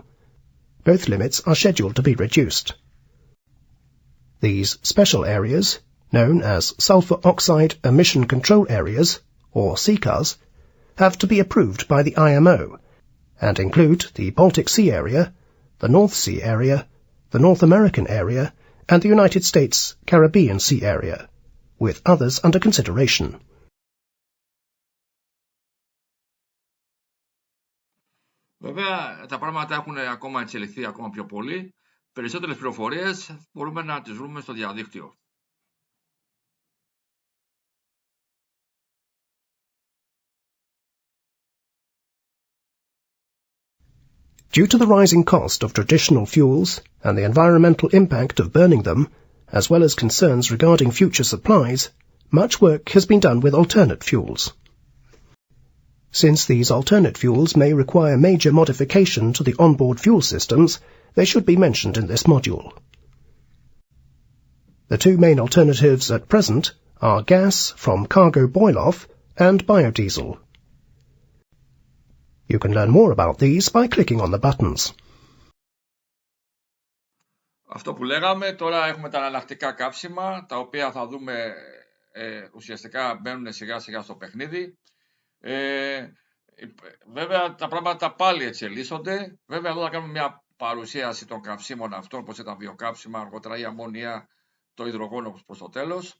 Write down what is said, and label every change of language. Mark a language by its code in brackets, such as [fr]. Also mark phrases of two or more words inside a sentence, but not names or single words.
[en] Both limits are scheduled to be reduced. These special areas, known as sulfur oxide emission control areas, or SECAs, have to be approved by the IMO, and include the Baltic Sea area, the North Sea area, the North American area, and the United States Caribbean Sea area, with others under consideration. [el] Βέβαια, τα πράγματα έχουν ακόμα εξελιχθεί ακόμα πιο πολύ. Περισσότερες πληροφορίες μπορούμε να τις βρούμε στο διαδίκτυο. [en] Due to the rising cost of traditional fuels and the environmental impact of burning them, as well as concerns regarding future supplies, much work has been done with alternate fuels. Since these alternate fuels may require major modification to the onboard fuel systems, they should be mentioned in this module. The two main alternatives at present are gas from cargo boil-off and biodiesel. You can learn more about these by clicking on the buttons. [el] Αυτό που λέγαμε, τώρα έχουμε τα εναλλακτικά καύσιμα, τα οποία θα δούμε ουσιαστικά μπαίνουν σιγά σιγά στο παιχνίδι. Βέβαια τα πράγματα πάλι εξελίσσονται. Βέβαια εδώ θα κάνουμε μια παρουσίαση των καυσίμων αυτών, όπως ήταν βιοκαύσιμα, αργότερα η αμμόνια, το υδρογόνο προς το τέλος.